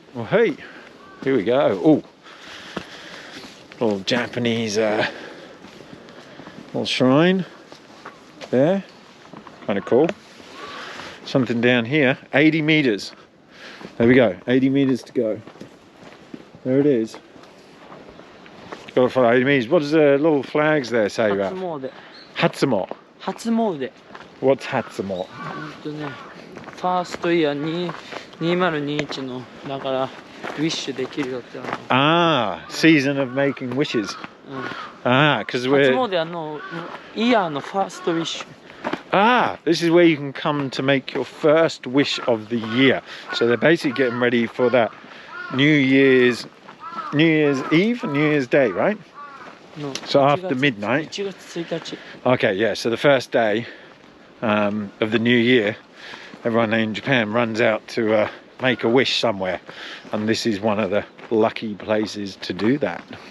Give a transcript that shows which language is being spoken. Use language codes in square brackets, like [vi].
[en] Well, hey, here we go. Oh, little Japanese little shrine there. Kind of cool. Something down here. 80 meters. There we go. 80 meters to go. There it is. Go for 80 meters. What does the little flags there say about? [ja] Hatsumo. Hatsumode. [en] What's Hatsumo? [ja] ファーストイヤー2021のだからウィッシュできるよって。 [en] Ah, season of making wishes. Ah, because we're. [ja] 初詣イヤーのファーストウィッシュ。 [en] Ah, this is where you can come to make your first wish of the year. So they're basically getting ready for that New Year's Eve, New Year's Day, right? No. So after midnight. [ja] 1月1日. [en] Okay, yeah. So the first day of the new year, everyone in Japan runs out to make a wish somewhere, and this is one of the lucky places to do that.